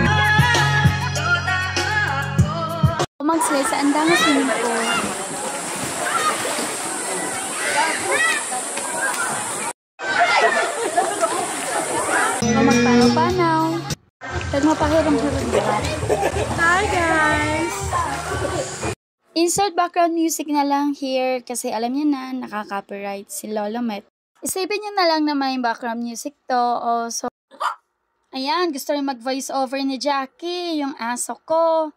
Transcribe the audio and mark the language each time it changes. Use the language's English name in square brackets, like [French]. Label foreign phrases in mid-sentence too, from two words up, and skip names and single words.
[Hiligaynon] O magslay sa andang swimming pool. O magpanaw-panaw. Kag mapahiram-hiram diba? [English] Hi guys! Insert background music [Filipino] na lang here kasi alam niya na nakaka-copyright si Lolo Met. Isipin niyo na lang na may [English] background music [Filipino] to. O so, ayan, gusto rin mag- [English] voice over [Filipino] ni Jackie, yung aso ko.